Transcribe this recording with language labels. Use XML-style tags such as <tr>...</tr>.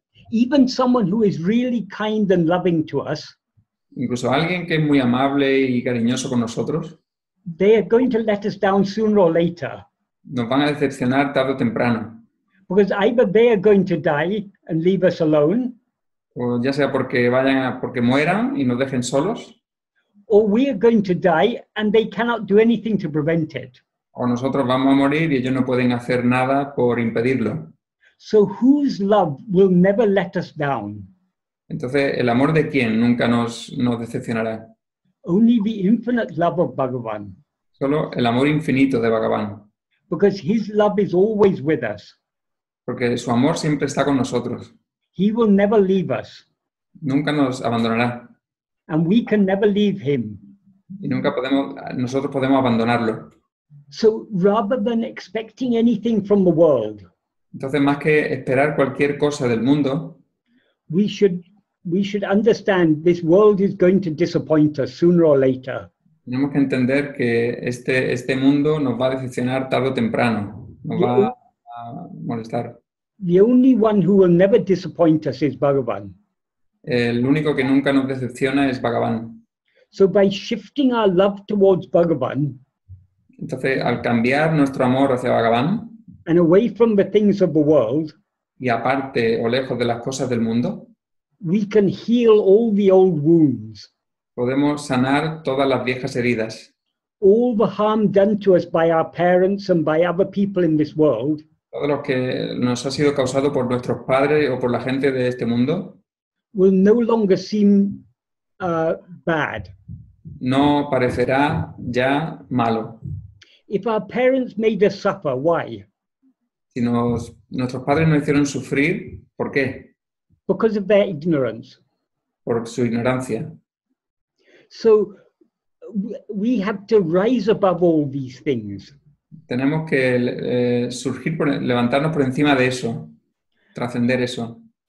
<en>Even someone who is really kind and loving to us,</en> <es>Incluso alguien que es muy amable y cariñoso con nosotros,</es> <en>they are going to let us down sooner or later,</en> <es>nos van a decepcionar tarde o temprano.</es> <en>because either they are going to die and leave us alone,</en> <es>O ya sea porque mueran y nos dejen solos,</es> <en>or we are going to die and they cannot do anything to prevent it.</en> <es>o nosotros vamos a morir y ellos no pueden hacer nada por impedirlo.</es> <en>So whose love will never let us down?</en> <es>Entonces, ¿el amor de quién nunca nos decepcionará?</es> <en>Only the infinite love of Bhagavan,</en> <es>Solo el amor infinito de Bhagavan,</es> <en>because his love is always with us.</en> <es>porque su amor siempre está con nosotros.</es> <en>He will never leave us,</en> <es>Nunca nos abandonará</es> <en>and we can never leave him.</en> <es>y nosotros podemos abandonarlo.</es> <en>So rather than expecting anything from the world,</en> <es>Entonces, más que esperar cualquier cosa del mundo,</es> <en>we should understand this world is going to disappoint us sooner or later.</en> <es>tenemos que entender que este mundo nos va a decepcionar tarde o temprano, nos va a molestar.</es> <en>The only one who will never disappoint us is Bhagavan.</en> <es>El único que nunca nos decepciona es Bhagavan.</es> <en>So by shifting our love towards Bhagavan</en> <es>Entonces, al cambiar nuestro amor hacia Bhagavan</es> <en>and away from the things of the world,</en> <es>y aparte o lejos de las cosas del mundo,</es> <en>we can heal all the old wounds,</en> <es>podemos sanar todas las viejas heridas,</es> <en>all the harm done to us by our parents and by other people in this world.</en> <es>todo lo que nos ha sido causado por nuestros padres o por la gente de este mundo,</es> <en>Will no longer seem bad.</en> <es>no parecerá ya malo.</es> <en>If our parents made us suffer, why?</en> <es>Si nuestros padres nos hicieron sufrir, ¿por qué?</es> <en>Because of their ignorance.</en> <es>Por su ignorancia.</es> <en>So we have to rise above all these things.</en> <es>Tenemos que levantarnos por encima de eso, trascender eso.</es>